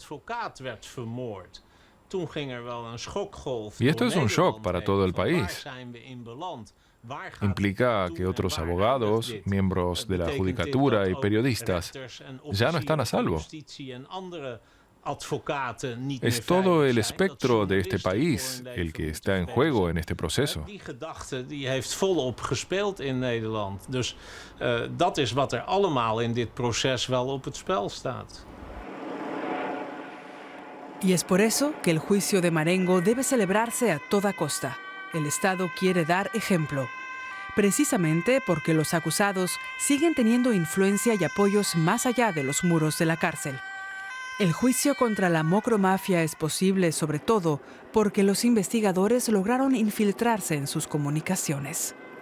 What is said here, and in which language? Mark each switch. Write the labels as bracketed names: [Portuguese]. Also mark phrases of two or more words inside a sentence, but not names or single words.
[Spanish] Y esto es un shock para todo el país. Implica que otros abogados, miembros de la judicatura y periodistas ya no están a salvo. Es todo el espectro de este país el que está en juego en este proceso. [Dutch] Die gedachte die heeft volop gespeeld in Nederland. Dus dat is wat allemaal in dit proces wel op het spel staat. [Spanish] Y es por eso que el juicio de Marengo debe celebrarse a toda costa. El Estado quiere dar ejemplo. Precisamente porque los acusados siguen teniendo influencia y apoyos más allá de los muros de la cárcel. El juicio contra la Mokromafia es posible sobre todo porque los investigadores lograron infiltrarse en sus comunicaciones.